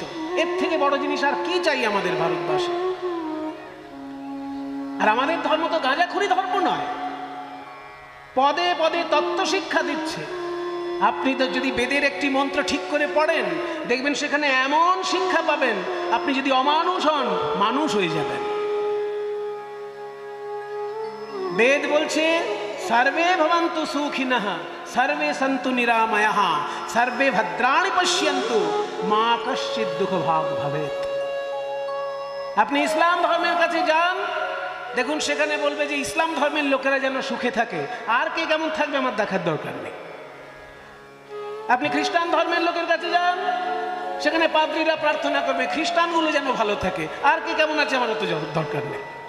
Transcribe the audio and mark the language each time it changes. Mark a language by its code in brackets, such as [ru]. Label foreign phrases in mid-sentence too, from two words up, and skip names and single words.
[bn] এর থেকে বড় জিনিস আর কি চাই আমাদের ভারতবাসী? আর আমাদের ধর্ম তো গাঁজাখুরি ধর্ম নয়, পদে পদে তত্ত্ব শিক্ষা দিচ্ছে। আপনি তো যদি বেদের একটি মন্ত্র ঠিক করে পড়েন, দেখবেন সেখানে এমন শিক্ষা পাবেন, আপনি যদি অমানুষ হন মানুষ হয়ে যাবেন। বেদ বলছে [sa] সর্বে ভবন্তু সুখিনঃ সর্বে সন্তু নিরাময়াঃ সর্বে ভদ্রাণি পশ্যন্তু মা কশ্চিৎ দুঃখ ভাগ ভবেৎ। [bn] আপনি ইসলাম ধর্মের কাছে যান, দেখুন সেখানে বলবে যে ইসলাম ধর্মের লোকেরা যেন সুখে থাকে, আর কে কেমন থাকবে আমার দেখার দরকার নেই। আপনি খ্রিস্টান ধর্মের লোকের কাছে যান, সেখানে পাদ্রীরা প্রার্থনা করবে খ্রিস্টানগুলো যেন ভালো থাকে, আর কে কেমন আছে আমার তো দরকার নেই।